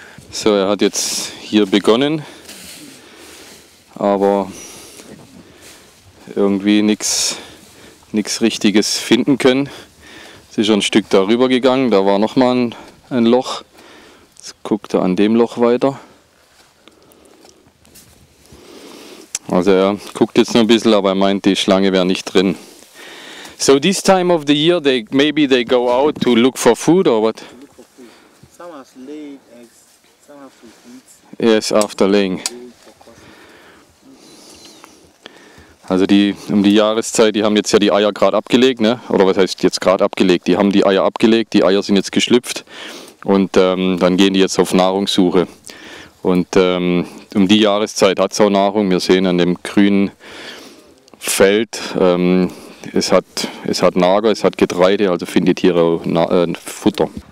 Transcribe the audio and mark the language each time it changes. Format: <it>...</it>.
<de>So, er hat jetzt hier begonnen, aber irgendwie nichts Richtiges finden können. Es ist schon ein Stück darüber gegangen, da war nochmal ein Loch. Jetzt guckt er an dem Loch weiter. Also er guckt jetzt noch ein bisschen, aber er meint, die Schlange wäre nicht drin.</de> <en>So this time of the year, maybe they go out to look for food or what? Some have laid eggs, some have to eat. Yes, after laying.</en> <de>Also um die Jahreszeit, die haben jetzt ja die Eier gerade abgelegt, ne? Oder was heißt jetzt gerade abgelegt? Die haben die Eier abgelegt, die Eier sind jetzt geschlüpft und dann gehen die jetzt auf Nahrungssuche. Und um die Jahreszeit hat es auch Nahrung. Wir sehen an dem grünen Feld, es hat Nager, es hat Getreide, also finden die Tiere auch Futter.</de>